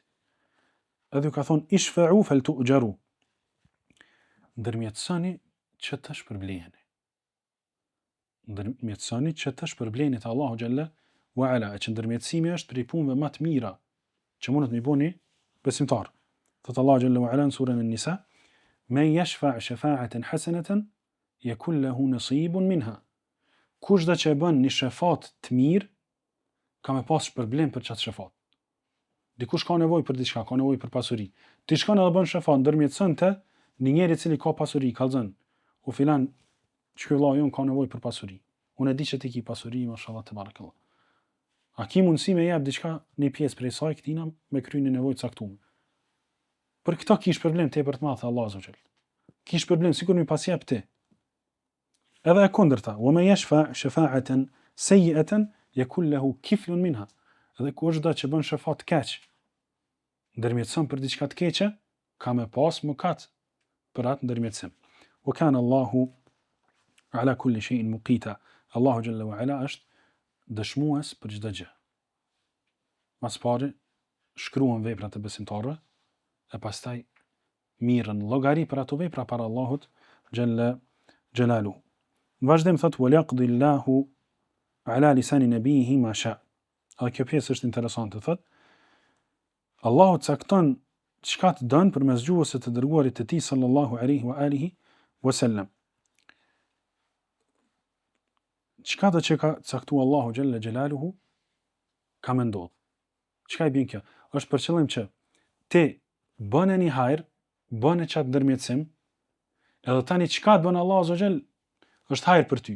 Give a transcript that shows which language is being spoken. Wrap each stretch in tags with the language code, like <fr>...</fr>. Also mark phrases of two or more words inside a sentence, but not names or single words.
<sq>Edhe ka thonë</sq> <ar>اشفعوا فلتؤجروا.</ar> <sq>Ndërmjetësoni që të shpërbleheni. Ndërmjetësoni që të shpërbleheni te Allahu</sq> <ar>جل وعلا,</ar> <sq>që ndërmjetësimi është prej punëve më të mira që mundet me bëni besimtar. Thot Allahu</sq> <ar>جل وعلا</ar> <sq>në surën An-Nisa,</sq> <ar>من يشفع شفاعة حسنة يكن له نصيب منها.</ar> <sq>Kushdo që e bën një shefat të mirë, ka me pas shpërblim për çat shefat. Dikush ka nevojë për diçka, ka nevojë për pasuri. Ti shkon edhe bën shefat, ndërmjetëson te një njeri i cili ka pasuri, kallzon. U filan, çka vllai jon ka nevojë për pasuri. Unë e di që ti ke pasuri,</sq> <ar>ما شاء الله تبارك الله.</ar> <sq>A ki mundësi me jap diçka një pjesë prej saj këtina me kryeni nevojë caktuar. Për këto kish problem tepër të madh Allahu</sq> <ar>سبحانه وتعالى.</ar> <sq>Kish problem sikur mi pas jap ti. Edhe e kundërta,</sq> <ar>ومن يشفع شفاعة سيئة يكن له كفل منها.</ar> <sq>Edhe kushdo që bën shefat keq, ndërmjetëson për diçka të keqe, ka me pas mëkat për atë ndërmjetësim.</sq> <ar>وكان الله على كل شيء مقيتا.</ar> <sq>Allahu</sq> <ar>جل وعلا</ar> <sq>është dëshmues për çdo gjë. Mas pari shkruan veprat e besimtarëve e pastaj mirën llogari për ato vepra para Allahut</sq> <ar>جل جلاله.</ar> <sq>Në vazhdim thot</sq> <ar>ويقضي الله على لسان نبيه ما شاء.</ar> <sq>A kjo pjesë është interesante, thot Allahu cakton çka të don përmes gjuhës së të dërguarit të tij</sq> <ar>صلى الله عليه وعلى آله وسلم.</ar> <sq>Çka do që ka caktuar Allahu</sq> <ar>جل جلاله</ar> <sq>ka më ndodh. Çka i bën kjo? Është për qëllim që ti bën një hajër, bën çat ndërmjetësim, edhe tani çka të bën Allahu xhall, është hajër për ty.</sq>